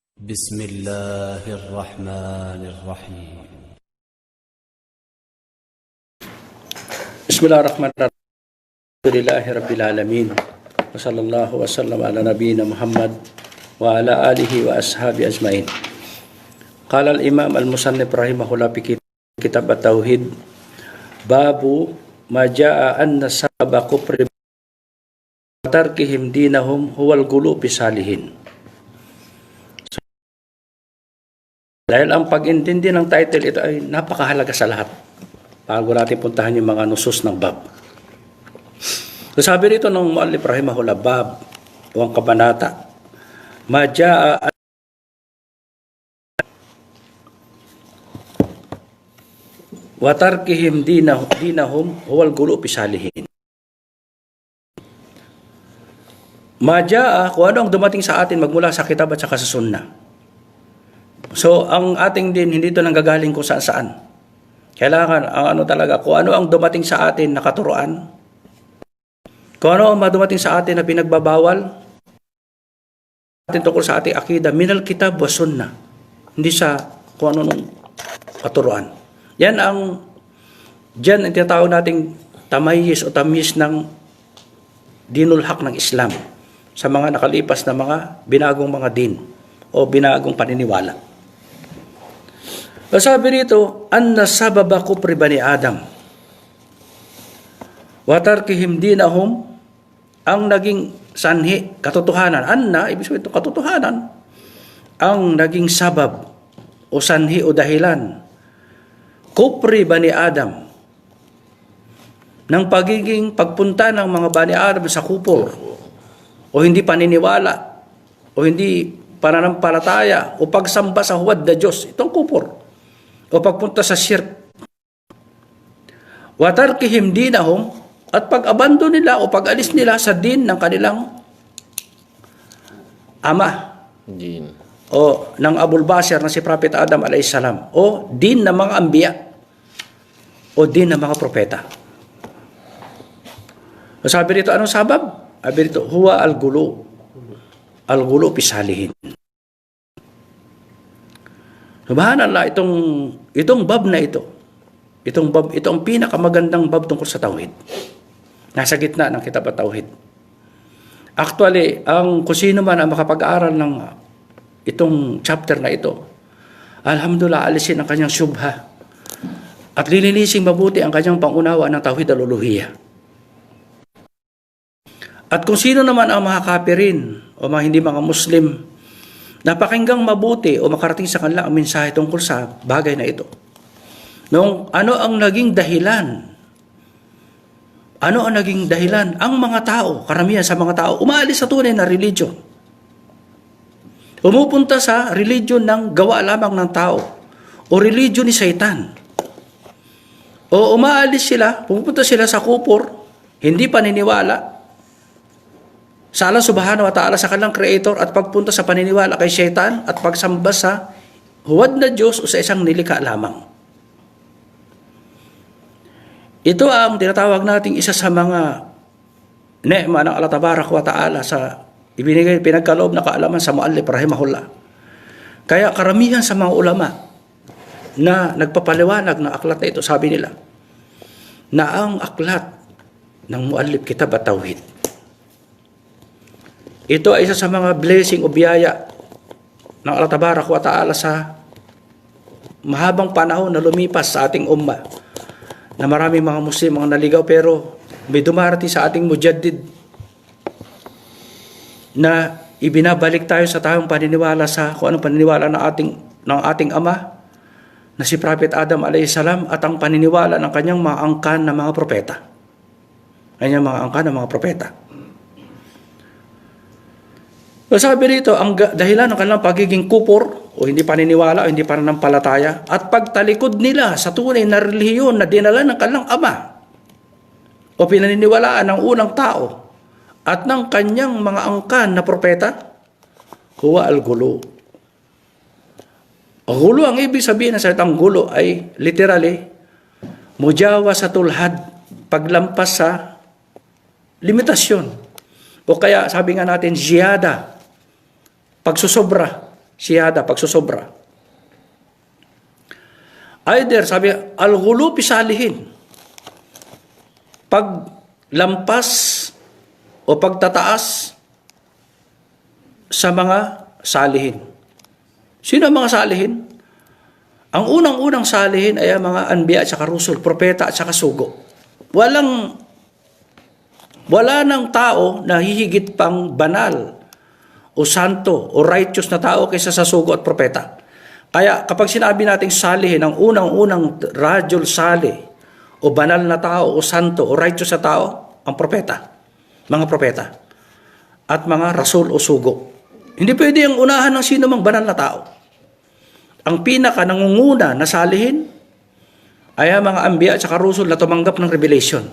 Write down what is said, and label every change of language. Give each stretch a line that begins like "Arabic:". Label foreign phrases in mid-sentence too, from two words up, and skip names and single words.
Arabic: بسم الله الرحمن الرحيم. بسم الله الرحمن الرحيم. الحمد لله رب العالمين. وصلى الله وسلم على نبينا محمد وعلى آله وأصحابه أجمعين. قال الإمام المصنف رحمه الله في كتاب التوحيد، باب ما جاء أن سبب كفر وتركهم دينهم هو الغلو في الصالحين.
Filipino: Dahil ang pag-intindi ng title ito ay napakahalaga sa lahat. Bago natin puntahan yung mga nusus ng bab. So sabi rito ng
Arabic: المؤلف رحمه الله,
Filipino: bab o ang kabanata,
Arabic: ما جاء وتركهم دينهم هو الغلو في الصالحين.
Filipino: Majaa, kung ano ang dumating sa atin magmula sa kitab at saka sa sunnah. So ang ating din hindi ito nanggagaling kung saan-saan. Kailangan ang talaga, kung ano ang dumating sa atin na katuruan, kung ano ang dumating sa atin na pinagbabawal, atin tungkol sa ating akida,
Arabic: من الكتاب والسنة,
Filipino: hindi sa kung ano nung katuruan. Yan ang tinatawag nating tamayis o tamis ng
Arabic: دين الحق
Filipino: ng Islam sa mga nakalipas na mga binagong mga din o binagong paniniwala. Sabi rito,
Arabic: أن سبب كفر بني آدم وتركهم دينهم,
Filipino: ang naging sanhi, katotohanan, anna, ibig sabihin ito, katotohanan, ang naging sabab o sanhi o dahilan,
Arabic: كفر بني آدم,
Filipino: ng pagiging pagpunta ng mga bani Adam sa kupor, o hindi paniniwala, o hindi pananampalataya, o pagsamba sa huwad na Diyos, itong kupor, o pagpunta sa shirk.
Arabic: وتركهم دينهم,
Filipino: at pag-abandon nila o pag-alis nila sa din ng kanilang ama Din. o ng Abul Bashar na si Prophet Adam
Arabic: عليه السلام,
Filipino: o din ng mga ambiya o din ng mga propeta. Sabi rito, anong sabab? Sabi rito,
Arabic: هو الغلو في الصالحين.
Filipino: Subhanallah, itong bab na ito, ito ang pinakamagandang bab tungkol sa tauhid. Nasa gitna ng kitab at tauhid. Actually, kung sino man ang makapag-aaral ng itong chapter na ito, alhamdulillah, alisin ang kanyang syubha at lilinising mabuti ang kanyang pangunawa ng
Arabic: توحيد الألوهية.
Filipino: At kung sino naman ang mga kafirin o mga hindi mga Muslim, napakinggang mabuti o makarating sa kanila ang mensahe tungkol sa bagay na ito. Ano ang naging dahilan? Ano ang naging dahilan? Ang mga tao, karamihan sa mga tao, umaalis sa tunay na religion. Umupunta sa religion ng gawa lamang ng tao o religion ni Satan. O umaalis sila, pupunta sila sa kupor, hindi paniniwala sa
Arabic: الله سبحانه وتعالى,
Filipino: sa kanilang creator, at pagpunta sa paniniwala kay Shaitan at pagsamba sa huwad na Diyos o sa isang nilikha lamang. Ito ang tinatawag nating isa sa mga ni'ma ng
Arabic: الله تبارك وتعالى
Filipino: sa ibinigay, pinagkaloob na kaalaman sa
Arabic: المؤلف رحمه الله.
Filipino: Kaya karamihan sa mga ulama na nagpapaliwanag ng aklat na ito, sabi nila na ang aklat ng muallif kitab at tauhid, ito ay isa sa mga blessing o biyaya ng
Arabic: الله تبارك وتعالى
Filipino: sa mahabang panahon na lumipas sa ating umma, na maraming mga Muslim mga naligaw, pero may dumarating sa ating mujaddid na ibinabalik tayo sa tayong paniniwala sa kung anong paniniwala ng ating ama na si Prophet Adam
Arabic: عليه السلام,
Filipino: at ang paniniwala ng kanyang mga angkan na mga propeta. Kanyang mga angkan na mga propeta. So sabi rito, ang dahilan ng kanilang pagiging kupor o hindi paniniwala o hindi pananampalataya at pagtalikod nila sa tunay na relihiyon na dinala ng kanilang ama o pinaniniwalaan ng unang tao at ng kanyang mga angkan na propeta,
Arabic: هو الغلو.
Filipino: Ghulu, ang ibig sabihin ng salitang ghulu ay literally
Arabic: مجاوزة الحد,
Filipino: paglampas sa limitasyon. O kaya sabi nga natin, ziyada, pagsusobra siyada, pagsusobra. Either, sabi,
Arabic: الغلو في الصالحين.
Filipino: Paglampas o pagtataas sa mga salihin. Sino ang mga salihin? Ang unang-unang salihin ay ang mga anbiya at saka rusul, propeta at saka sugo. Wala ng tao na hihigit pang banal o santo o righteous na tao kaysa sa sugo at propeta. Kaya kapag sinabi nating salihin, ang unang-unang
Arabic: رجل صالح
Filipino: o banal na tao o santo o righteous na tao, ang propeta, mga propeta at mga rasul o sugo. Hindi pwede ang unahan ng sino mang banal na tao. Ang pinaka nangunguna na salihin ay ang mga anbiya at saka rusul na tumanggap ng revelation.